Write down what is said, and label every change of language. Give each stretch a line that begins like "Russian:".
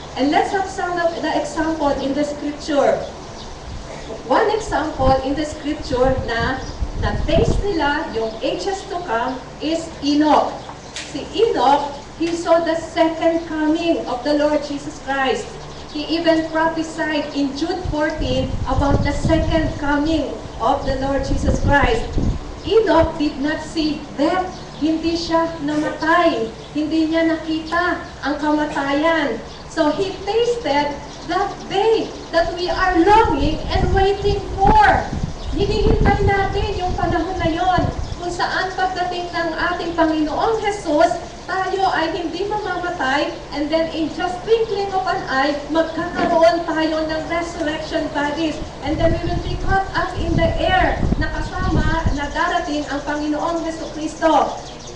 English: And let's have some of the example in the scripture. One example in the scripture na
Filipino: na-taste nila yung
English: ages to come is Enoch. Si Enoch, he saw the second coming of the Lord Jesus Christ. He even prophesied in Jude 14 about the second coming of the Lord Jesus Christ. Enoch did not see death.
Filipino: Hindi siya namatay. Hindi niya nakita ang kamatayan.
English: So he tasted that day that we are longing and waiting for.
Filipino: Hinihintay natin yung panahon na yon kung saan pagdating ng ating Panginoong Jesus, tayo ay hindi mamamatay,
English: and then in just twinkling of an eye,
Filipino: magkakaroon tayo ng resurrection bodies,
English: and then we will be caught up in the air
Filipino: na kasama na darating ang Panginoong Jesucristo.